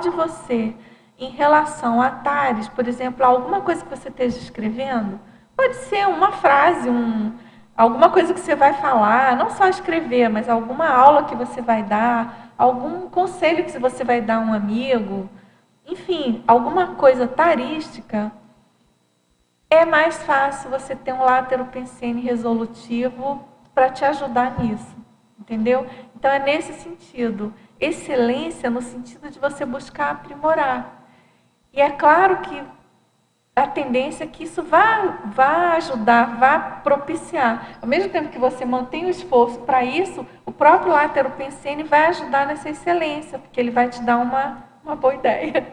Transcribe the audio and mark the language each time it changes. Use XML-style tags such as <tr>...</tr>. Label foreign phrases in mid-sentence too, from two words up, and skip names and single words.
<pt>de você em relação a TARES, por exemplo, alguma coisa que você esteja escrevendo, pode ser uma frase, alguma coisa que você vai falar, não só escrever, mas alguma aula que você vai dar, algum conselho que você vai dar a um amigo, enfim, alguma coisa tarística, é mais fácil você ter um látero pensene resolutivo para te ajudar nisso, entendeu? Então é nesse sentido, excelência no sentido de você buscar aprimorar. E é claro que a tendência é que isso vá ajudar, vá propiciar. Ao mesmo tempo que você mantém o esforço para isso, o próprio látero pensene vai ajudar nessa excelência, porque ele vai te dar uma boa ideia.</pt>